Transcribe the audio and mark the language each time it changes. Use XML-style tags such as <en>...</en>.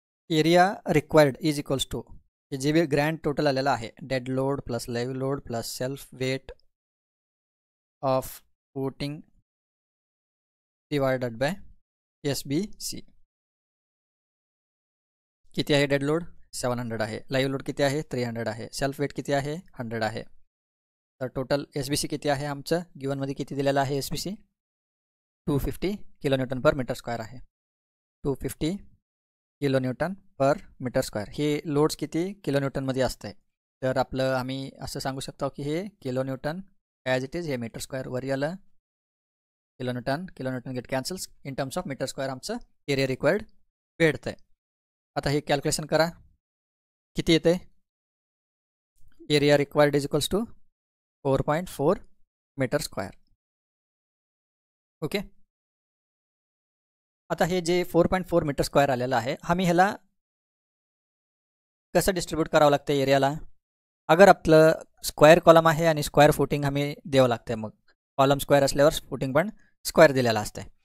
<en>area required is equals to</en> <mr>हे जे बी grand total आलेलं आहे</mr> <en>Dead load plus live load plus self weight of footing divided by SBC.</en> <mr>किती आहे dead load 700 आहे. Live load किती आहे 300 आहे. सेल्फ वेट किती आहे 100 आहे. तर टोटल SBC किती आहे आमचं गिवनमध्ये किती दिलेलं आहे SBC 250 किलोन्यूटन पर मीटर स्क्वेअर आहे.</mr> <en>250 kilonewton per metre square.</en> <mr>हे लोड्स किती किलोन्यूटनमध्ये असते. तर आपलं आम्ही असं सांगू शकतो की हे किलोन्यूटन ॲज इट इज हे मीटर स्क्वेअर वर आलं.</mr> <en>Kilonewton get cancels. In terms of metre square</en> <mr>आमचं एरिया रिक्वायर्ड भेटतं आहे. आता हे कॅल्क्युलेशन करा किती येते.</mr> <en>Area required is equals to 4.4 metre square. Okay.</en> <mr>आता हे जे 4.4 मीटर स्क्वेअर आलेलं आहे आम्ही ह्याला कसं डिस्ट्रीब्यूट करावं लागतं एरियाला. अगर आपलं स्क्वेअर कॉलम आहे आणि स्क्वेअर फुटिंग आम्ही द्यावं लागतं. मग कॉलम स्क्वेअर असल्यावर फुटिंग पण स्क्वेअर दिलेला असते.</mr>